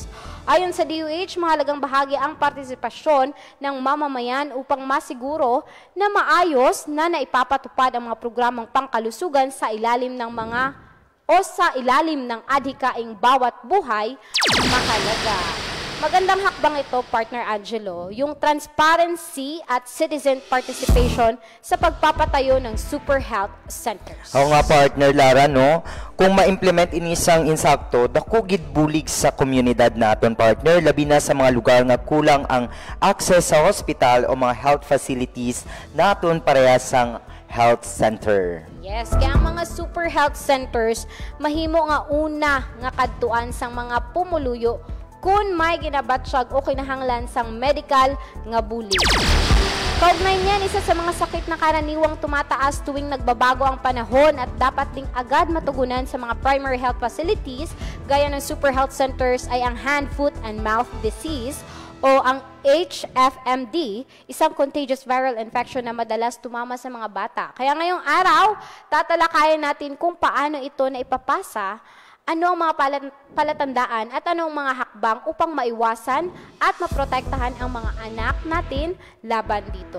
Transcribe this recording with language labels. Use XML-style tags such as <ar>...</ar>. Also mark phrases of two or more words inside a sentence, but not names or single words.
<tl>Ayon sa DOH, mahalagang bahagi ang partisipasyon ng mamamayan upang masiguro na maayos na naipapatupad ang mga programang pangkalusugan sa ilalim ng adhikaing bawat buhay mahalaga. Magandang hakbang ito, Partner Angelo, yung transparency at</tl> <en>citizen participation</en> <tl>sa pagpapatayo ng</tl> <en>super health centers.</en> <tl>Oo nga, Partner Lara, no?</tl> <hil>Kung ma-implement inisang insakto, dako gid bulig sa komunidad naton, partner, labi na sa mga lugar nga kulang ang access sa hospital o mga</hil> <en>health facilities</en> <hil>naton parehas sang</hil> <en>health center.</en> <hil>Yes, kaya ang mga</hil> <en>super health centers</en> <hil>mahimo nga una nga kadtuan sang mga pumuluyo kung may ginabatsyag o kinahanglan sang</hil> <en>medical</en> <hil>nga bulig.</hil> <tl>Kaugnay niyan, isa sa mga sakit na karaniwang tumataas tuwing nagbabago ang panahon at dapat ding agad matugunan sa mga</tl> <en>primary health facilities</en> <tl>gaya ng</tl> <en>super health centers</en> <tl>ay ang</tl> <en>hand, foot, and mouth disease</en> <tl>o ang HFMD, isang</tl> <en>contagious viral infection</en> <tl>na madalas tumama sa mga bata. Kaya ngayong araw, tatalakayin natin kung paano ito na ipapasa, ano ang mga palatandaan at anong mga hakbang upang maiwasan at maprotektahan ang mga anak natin laban dito.</tl>